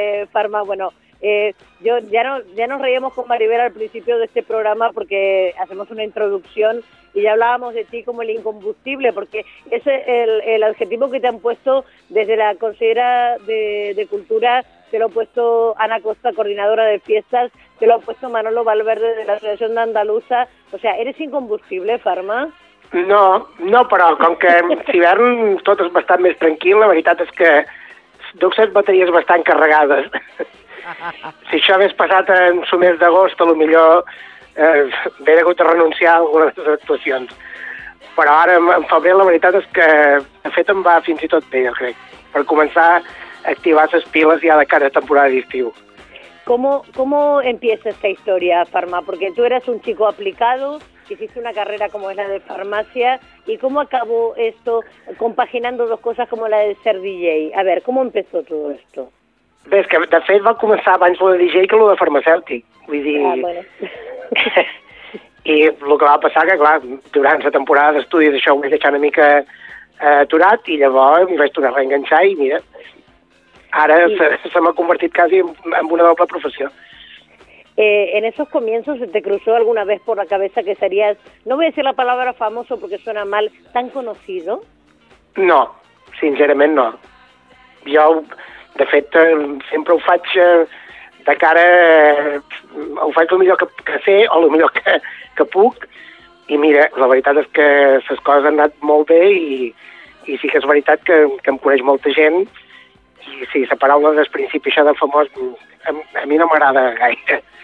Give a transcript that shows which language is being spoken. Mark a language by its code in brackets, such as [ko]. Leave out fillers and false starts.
[es] Farma, bueno, yo ya nos reíamos con Maribel al principio de este programa porque hacemos una introducción y ya hablábamos de ti como el incombustible, porque ese es el adjetivo que te han puesto desde la consejera de Cultura, te lo ha puesto Ana Costa, coordinadora de fiestas, te lo ha puesto Manolo Valverde de la Asociación de Andaluza. O sea, eres incombustible, Farma. [ca] No, però com que l'hivern tot és bastant més tranquil, la veritat és que duc les bateries bastant carregades. Si això hagués passat en el mes d'agost, potser hauria hagut de renunciar a algunes de les actuacions. Però ara, en febrer, la veritat és que, de fet, em va fins i tot bé, jo crec, per començar a activar les piles ja de cara a temporada d'estiu. [es] ¿Cómo empieza esta historia, Farma? Porque tú eras un chico aplicado, hiciste una carrera como es la de farmacia, ¿y cómo acabó esto compaginando dos cosas como la de ser DJ? A ver, ¿cómo empezó todo esto? [ca] Ves que de fet va començar abans lo de DJ que lo de farmacèutic, vull dir... [es] Ah, bueno. [ca] I el que va passar que, clar, durant la temporada d'estudis això ho vaig deixar una mica aturat i llavors em vaig tornar a reenganxar i mira, ara se m'ha convertit quasi en una doble professió. [es] En esos comienzos, ¿te cruzó alguna vez por la cabeza que serías, no voy a decir la palabra famoso porque suena mal, tan conocido? [ca] No, sincerament no. Jo, de fet, sempre ho faig de cara, ho faig el millor que sé o el millor que puc, i mira, la veritat és que les coses han anat molt bé i sí que és veritat que em coneix molta gent, i sí, la paraula des principi, això de famós, a mi no m'agrada gaire.